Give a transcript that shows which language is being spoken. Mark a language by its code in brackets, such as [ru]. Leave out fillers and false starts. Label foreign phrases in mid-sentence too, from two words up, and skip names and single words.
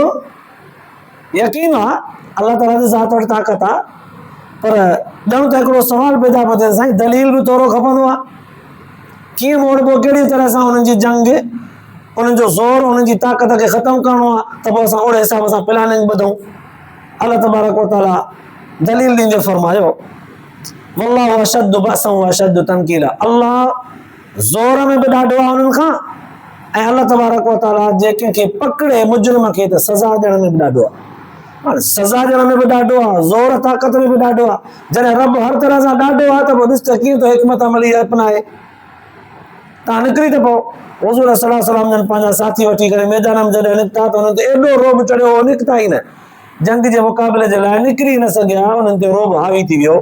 [sd] यकीन आहे अल्लाह ताला जी ज़ात वटि ताक़त आहे, पर ॼण त हिकिड़ो सुवाल पैदा पियो थिए, साईं दलील बि थोरो खपंदो आहे। कीअं मोड़बो, कहिड़ी तरह सां उन्हनि जी जंग, उन्हनि जो ज़ोर, उन्हनि जी ताक़त खे ख़त्म करिणो आहे, त पोइ असां ओड़े हिसाब सां प्लानिंग ॿधूं। अल्लाह [ar] تبارك وتعالى [sd] दलील ॾींदे फरमायो, [ar] والله أشد بأسا وأشد تنكيلا, [sd] अल्लाह ज़ोर में बि ॾाढो आहे उन्हनि खां, ऐं अल्लाह [ar] تبارك وتعالى [sd] जेके खे पकड़े मुजरिम खे त सज़ा ॾियण में बि ॾाढो आहे। हाणे सज़ा ॾियण में बि ॾाढो आहे, ज़ोर ताक़त में बि ॾाढो आहे। जॾहिं रब हर तरह सां ॾाढो आहे त पोइ ॾिस त कीअं थो हिकमत अमली अपनाए। तव्हां निकिरी त पोइ हुज़ूर [ar] صلى الله عليه وسلم [sd] जन पंहिंजा साथी वठी करे मैदान में जॾहिं निकिता त हुननि ते एॾो रोब चढ़ियो, निकिता ई न, जंग जे मुक़ाबले जे लाइ निकिरी न सघिया, उन्हनि ते रोब हावी थी वियो।